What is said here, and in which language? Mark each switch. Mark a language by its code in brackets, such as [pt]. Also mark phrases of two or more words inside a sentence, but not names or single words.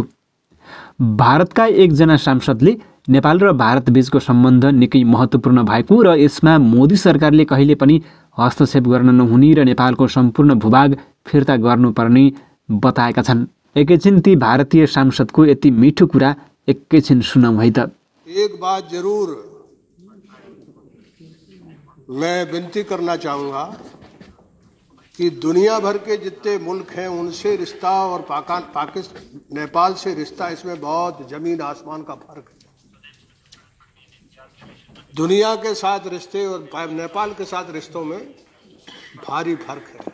[ne] भारतका एकजना सांसदले नेपाल र भारत बीचको सम्बन्ध निकै महत्त्वपूर्ण भएको र यसमा मोदी सरकारले कहिले पनि हस्तक्षेप गर्न नहुने र नेपालको सम्पूर्ण भूभाग फिर्ता गर्नुपर्ने बताएका छन्। एकैछिन ती भारतीय सांसदको यति मिठो कुरा एकैछिन सुनौँ है त। [hi] एक बात जरूर मैं विनती करना चाहूँगा कि दुनिया भर के जितने मुल्क हैं उनसे रिश्ता और नेपाल से रिश्ता, इसमें बहुत जमीन आसमान का फर्क है। दुनिया के साथ रिश्ते और नेपाल के साथ रिश्तों में भारी फर्क है।